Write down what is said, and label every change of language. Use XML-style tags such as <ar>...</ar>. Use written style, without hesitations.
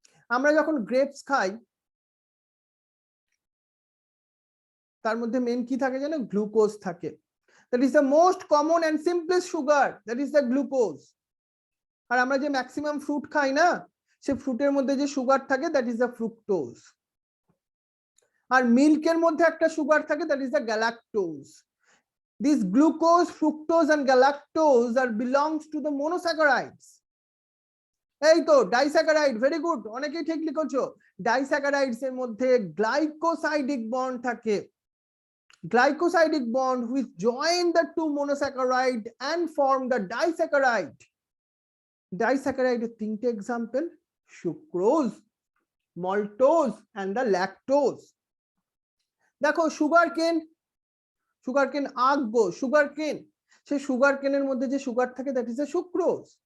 <bn>আমরা যখন গ্রেপস খাই তার মধ্যে মেন কি থাকে জানো? গ্লুকোজ থাকে।</bn> <en>That is the most common and simplest sugar, that is the glucose.</en> <bn>আর আমরা যে ম্যাক্সিমাম ফ্রুট খাই না, সে ফ্রুটের মধ্যে যে সুগার থাকে</bn> <en>That is the fructose.</en> <bn>আর মিল্কের মধ্যে একটা সুগার থাকে</bn> <en>That is the galactose. These glucose, fructose and galactose are belongs to the monosaccharides.</en> <bn>এই তো ডাইস্যাকারাইড, ভেরি গুড, অনেকেই ঠিক লিখেছো। ডাইস্যাকারাইডস এর মধ্যে গ্লাইকোসাইডিক বন্ড থাকে।</bn> <en>Glycosidic bond which join the two monosaccharide and form the disaccharide.</en> <bn>Disaccharide এর তিনটে example: sucrose, maltose</bn> <en>and the lactose.</en> <bn>দেখো সুগার কেন, সুগার কেন আখগো, সুগার কেন, সেই সুগার কেনের মধ্যে যে সুগার থাকে</bn> <en>That is the sucrose.</en>